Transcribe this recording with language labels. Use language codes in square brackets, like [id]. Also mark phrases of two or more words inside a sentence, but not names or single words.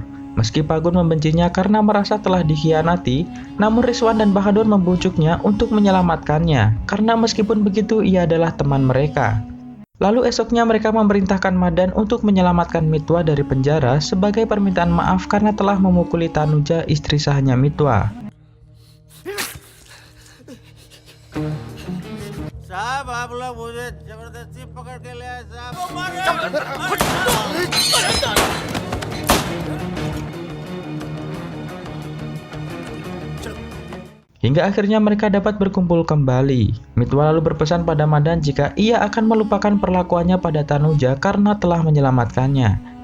[id] Meski Pagun membencinya karena merasa telah dikhianati, namun Rizwan dan Bahadur membujuknya untuk menyelamatkannya, karena meskipun begitu ia adalah teman mereka. Lalu esoknya mereka memerintahkan Madan untuk menyelamatkan Mitwa dari penjara sebagai permintaan maaf karena telah memukuli Tanuja, istri sahnya Mitwa. [hi] साहब आप लोग मुझे जबरदस्ती पकड़ के ले आए साहब। [id] Hingga akhirnya mereka dapat berkumpul kembali. Mitwa lalu berpesan pada Madan jika ia akan melupakan perlakuannya pada Tanuja karena telah menyelamatkannya.